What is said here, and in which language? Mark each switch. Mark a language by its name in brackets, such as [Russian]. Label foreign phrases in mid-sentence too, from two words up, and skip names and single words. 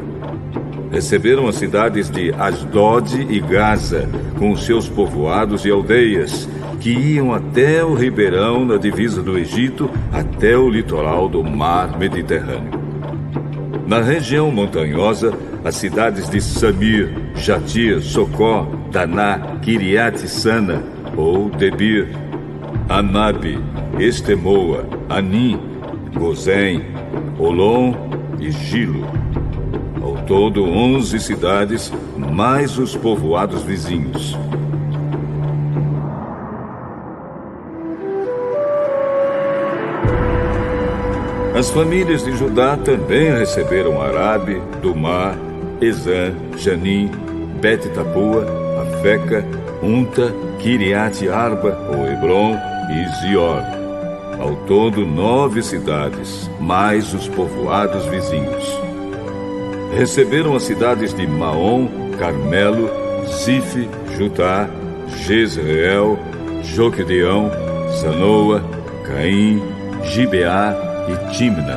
[Portuguese] Receberam as cidades de Asdod e Gaza, com seus povoados e aldeias, que iam até o ribeirão na divisa do Egito, até o litoral do mar Mediterrâneo. Na região montanhosa, as cidades de Samir, Jatir, Socó, Daná, Kiriat-Sana, ou Debir, Anabe, Estemoa, Anim, Gozém, Olom e Gilo. Ao todo, 11 cidades, mais os povoados vizinhos. As famílias de Judá também receberam Arabe, Dumá, Ezã, Janim, Bet-Tapua, Afeca, Unta, Kiriat-Arba, ou Hebron e Zior. Ao todo, 9 cidades, mais os povoados vizinhos. Receberam as cidades de Maom, Carmelo, Zif, Jutá, Jezreel, Joquedeão, Zanoa, Caim, Gibeá e Timna.